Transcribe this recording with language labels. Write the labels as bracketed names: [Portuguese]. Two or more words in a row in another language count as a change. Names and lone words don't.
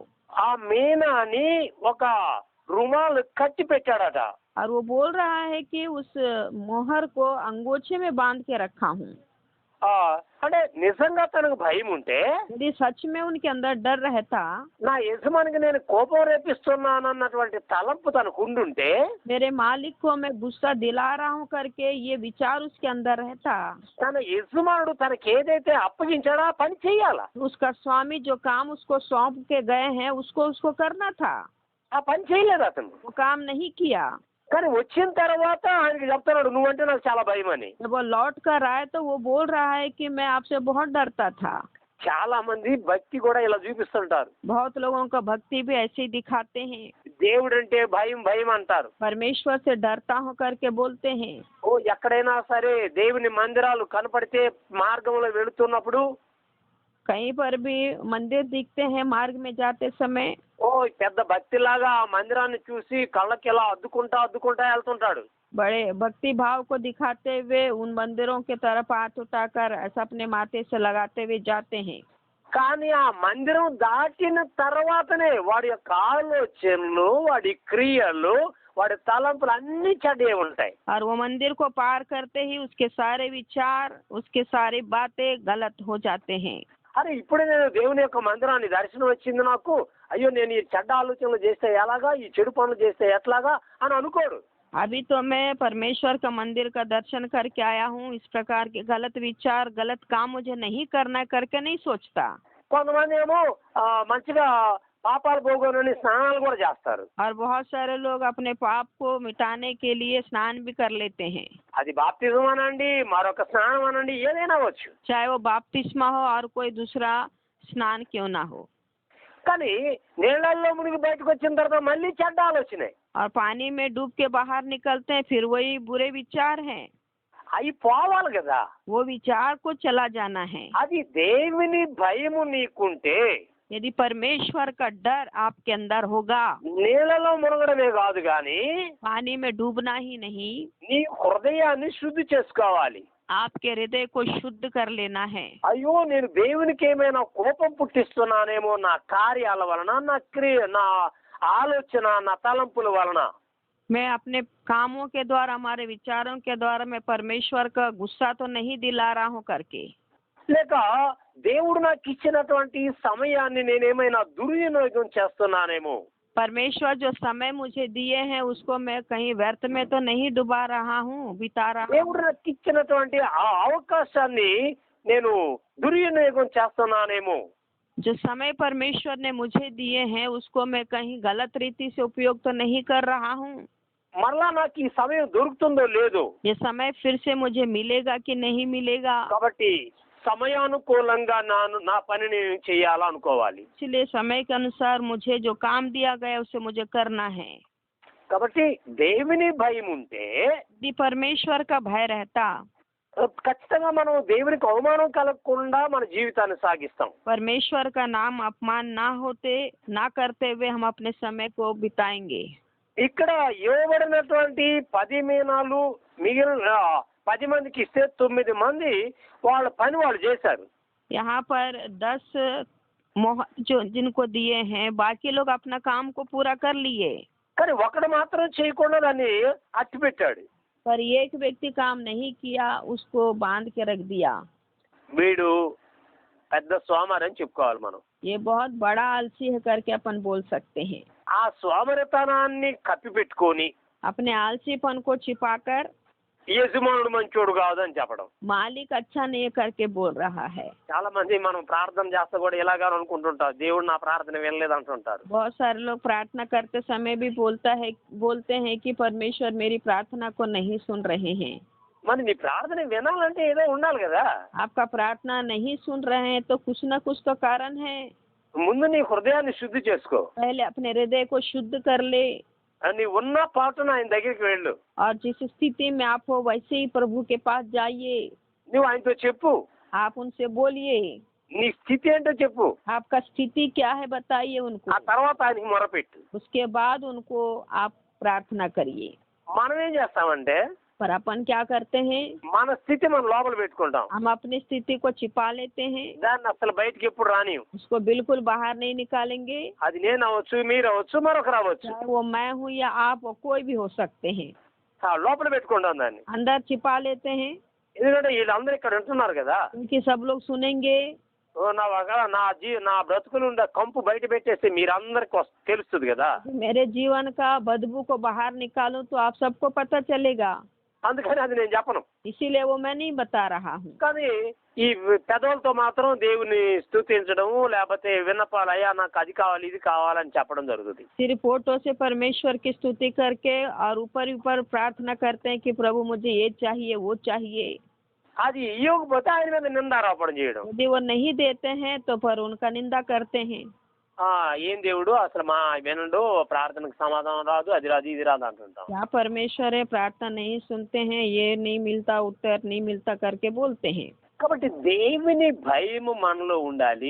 [Telugu] ఆ మీనాని ఒక రుమాలు కట్టి పెట్టాడట. [Hindi] और वो बोल रहा है कि उस मोहर को अंगोछे में बांध के रखा हूँ. [Telugu] అంటే నిజంగా తనకు భయం ఉంటే, [Hindi] यदि सच में उनके अंदर डर रहता, [Telugu] నా యజమానికి నేను కోపం రేపిస్తున్నాను అన్నటువంటి తలంపు తనకు ఉండుంటే, [Hindi] मेरे मालिक को मैं गुस्सा दिला रहा हूँ करके ये विचार उसके अंदर रहता, [Telugu] తన యజమానుడు తనకి ఏదైతే అప్పగించాడో ఆ పని చెయ్యాలా. [Hindi] उसका स्वामी जो काम उसको सौंप के गए हैं उसको करना था. [Telugu] ఆ పని చేయలేదు అతను. [Hindi] वो काम नहीं किया. [Telugu] కానీ వచ్చిన తర్వాత ఆయనకి చెప్తున్నాడు నువ్వంటే నాకు చాలా భయం అని. [Hindi] जब वो लौट कर आए तो वो बोल रहा है कि मैं आपसे बहुत डरता था. [Telugu] చాలా మంది భక్తి కూడా ఇలా చూపిస్తుంటారు. [Hindi] बहुत लोगों का भक्ति भी ऐसे ही दिखाते हैं. [Telugu] దేవుడు అంటే భయం భయం అంటారు. [Hindi] परमेश्वर से डरता हूँ करके बोलते हैं. [Telugu] ఎక్కడైనా సరే దేవుని మందిరాలు కనపడితే మార్గంలో వెళుతున్నప్పుడు, [Hindi] कहीं पर भी मंदिर दिखते हैं मार्ग में जाते समय, [Telugu] పెద్ద భక్తిలాగా ఆ మందిరాన్ని చూసి కళ్ళకి ఇలా అద్దుకుంటా వెళ్తుంటాడు. [Hindi] बड़े भक्ति भाव को दिखाते हुए उन मंदिरों के तरफ हाथ उठाकर ऐसा अपने माथे से लगाते हुए जाते हैं. [Telugu] కానీ ఆ మందిరం దాటిన తర్వాతనే వాడి యొక్క ఆలోచనలు, వాడి క్రియలు, వాడి తలంపులు అన్ని చెడ్డే ఉంటాయి. [Hindi] और वो मंदिर को पार करते ही उसके सारे विचार, उसके सारी बातें गलत हो जाते हैं. [Telugu] అరే ఇప్పుడు నేను దేవుని యొక్క మందిరాన్ని దర్శనం వచ్చింది నాకు, అయ్యో నేను ఈ చెడ్డ ఆలోచనలు చేస్తే ఎలాగా, ఈ చెడు పనులు చేస్తే ఎట్లాగా అని అనుకోడు. [Hindi] अभी तो मैं परमेश्वर का मंदिर का दर्शन करके आया हूँ, इस प्रकार के गलत विचार, गलत काम मुझे नहीं करना है करके नहीं सोचता. [Telugu] కొంతమంది ఏమో మంచిగా పాపాలు పోగొనని స్నానాలు కూడా చేస్తారు. [Hindi] और बहुत सारे लोग अपने पाप को मिटाने के लिए स्नान भी कर लेते हैं. [Telugu] అది బాప్తిజం అనండి, మరొక స్నానం అనండి, ఏదైనా అవ్వచ్చు. [Hindi] चाहे वो बपतिस्मा हो और कोई दूसरा स्नान क्यों ना हो. [Telugu] కానీ నీళ్ళల్లో మునిగి బయటకు వచ్చిన తర్వాత మళ్ళీ చెడ్డ ఆలోచనే. [Hindi] और पानी में डूब के बाहर निकलते हैं फिर वही बुरे विचार हैं. [Telugu] అవి పోవాలి కదా. [Hindi] वो विचार को चला जाना है. [Telugu] అది దేవుని భయము నీకుంటే, [Hindi] यदि परमेश्वर का डर आपके अंदर होगा, [Telugu] నీళ్ళలో మునగడమే కాదు కానీ [Hindi] पानी में डूबना ही नहीं, [Telugu] నీ హృదయాన్ని శుద్ధి చేసుకోవాలి. [Hindi] आपके हृदय को शुद्ध कर लेना है. [Telugu] అయ్యో నేను దేవునికి ఏమైనా కోపం పుట్టిస్తున్నానేమో నా కార్యాల వలన, నా క్రియ, నా ఆలోచన, నా తలంపుల వలన. [Hindi] मैं अपने कामों के द्वारा, हमारे विचारों के द्वारा मैं परमेश्वर का गुस्सा तो नहीं दिला रहा हूँ करके, [Telugu] లేక దేవుడు నాకు ఇచ్చినటువంటి సమయాన్ని నేనేమైనా దుర్వినియోగం చేస్తున్నానేమో, [Hindi] परमेश्वर जो समय मुझे दिए हैं उसको मैं कहीं व्यर्थ में तो नहीं डुबा रहा हूँ, बिता रहा हूँ. [Telugu] దేవుడు నాకు ఇచ్చినటువంటి ఆ అవకాశాన్ని నేను దుర్వినియోగం చేస్తున్నానేమో. [Hindi] जो समय परमेश्वर ने मुझे दिए हैं उसको मैं कहीं गलत रीति से उपयोग तो नहीं कर रहा हूँ। [Telugu] మరలా నాకు ఈ సమయం దొరుకుతుందో లేదో, [Hindi] ये समय फिर से मुझे मिलेगा कि नहीं मिलेगा, [Telugu] కాబట్టి సమయానుకూలంగా నా పనిని చేయాలనుకోవాలి. [Hindi] इसलिए समय के अनुसार मुझे जो काम दिया गया उसे मुझे करना है। [Telugu] కాబట్టి దేవుని భయం ఉంటే [Hindi] यदि परमेश्वर का भय रहता [Telugu] ఖచ్చితంగా మనం దేవునికి అవమానం కలగకుండా మన జీవితాన్ని సాగిస్తాం. [Hindi] परमेश्वर का नाम अपमान ना करते हुए हम अपने समय को बिताएंगे। [Telugu] ఇక్కడ ఇవ్వబడినటువంటి 10 మీనాలు మిగిలిన 10 మందికి ఇస్తే 9 మంది వాళ్ళ పని వాళ్ళు చేశారు. [Hindi] यहाँ पर 10 मोहर जो जिनको दिए हैं बाकी लोग अपना काम को पूरा कर लिए, [Telugu] కానీ ఒకడు మాత్రం చేయకుండా దాన్ని అట్టి పెట్టాడు. [Hindi] पर एक व्यक्ति काम नहीं किया, उसको बांध के रख दिया। [Telugu] వీడు పెద్ద సోమరి అని చెప్పుకోవాలి మనం. [Hindi] ये बहुत बड़ा आलसी है करके अपन बोल सकते हैं। [Telugu] ఆ సోమరితనాన్ని కప్పిపెట్టుకొని [Hindi] अपने आलसीपन को छिपाकर [Telugu] యజమానుడు మంచోడు కాదని చెప్పడం. [Hindi] मालिक अच्छा नहीं करके बोल रहा है। [Telugu] చాలా మంది మనం ప్రార్థన చేస్తే కూడా ఇలాగా అనుకుంటుంటారు, దేవుడు నా ప్రార్థన వినలేదు అంటుంటారు. [Hindi] बहुत सारे लोग प्रार्थना करते समय भी बोलते हैं कि परमेश्वर मेरी प्रार्थना को नहीं सुन रहे हैं। [Telugu] మరి నీ ప్రార్థన వినాలంటే ఏదో ఉండాలి కదా. [Hindi] आपका प्रार्थना नहीं सुन रहे हैं तो कुछ न कुछ तो कारण है। [Telugu] ముందు నీ హృదయాన్ని శుద్ధి చేసుకో. [Hindi] पहले अपने हृदय को शुद्ध कर ले [Telugu] నీ ఉన్న పాటను ఆయన దగ్గరికి వెళ్ళు. [Hindi] और जिस स्थिति में आप हो वैसे ही प्रभु के पास जाइए। [Telugu] నువ్వు ఆయనతో చెప్పు, [Hindi] आप उनसे बोलिए, [Telugu] నీ స్థితి ఏంటో చెప్పు. [Hindi] आपका स्थिति क्या है बताइए उनको। [Telugu] ఆ తర్వాత ఆయనకి మొరపెట్టు. [Hindi] उसके बाद उनको आप प्रार्थना करिए। [Telugu] మనం ఏం చేస్తామంటే [Hindi] पर अपन क्या करते हैं, [Telugu] మన స్థితి మనం లోపల పెట్టుకుంటాం. [Hindi] हम अपनी स्थिति को छिपा लेते हैं, [Telugu] దాన్ని అసలు బయటికి ఎప్పుడు రానియం. [Hindi] उसको बिल्कुल बाहर नहीं निकालेंगे। [Telugu] అది నేను అవ్వచ్చు, మీరు అవ్వచ్చు, మరొకరు అవ్వచ్చు. [Hindi] चाहे वो मैं हूँ या आप हो, कोई भी हो सकते हैं। [Telugu] లోపల పెట్టుకుంటాం దాన్ని. [Hindi] अंदर छिपा लेते हैं [Telugu] ఎందుకంటే వీళ్ళందరూ ఇక్కడ ఉంటున్నారు కదా. [Hindi] क्योंकि सब लोग सुनेंगे। [Telugu] నా బ్రతుకు నుండి కంపు బయట పెట్టేస్తే మీరందరికి తెలుస్తుంది కదా. [Hindi] मेरे जीवन का बदबू को बाहर निकालूं तो आप सबको पता चलेगा, [Telugu] అందుకని అది నేను చెప్పను. [Hindi] इसीलिए वो मैं नहीं बता रहा हूँ। [Telugu] కానీ ఈ పెదవులతో మాత్రం దేవుని స్తుతించడము లేకపోతే విన్నపాలు, అయ్యా నాకు అది కావాలి ఇది కావాలని చెప్పడం జరుగుతుంది. [Hindi] सिर्फ फोटो से परमेश्वर की स्तुति करके और ऊपर प्रार्थना करते हैं कि प्रभु मुझे ये चाहिए वो चाहिए। [Telugu] అది ఇవ్వకపోతే ఆయన మీద నిందారోపణ చేయడం. [Hindi] यदि वो नहीं देते हैं तो पर उनका निंदा करते हैं। [Telugu] ఏం దేవుడు అసలు మా వినడు, ప్రార్థనకు సమాధానం రాదు, అది రాదు ఇది రాదు అంటుంటాం. [Hindi] क्या परमेश्वर है, प्रार्थना नहीं सुनते हैं, ये नहीं मिलता, उत्तर नहीं मिलता करके बोलते हैं। [Telugu] కాబట్టి దేవుని భయము మనలో ఉండాలి.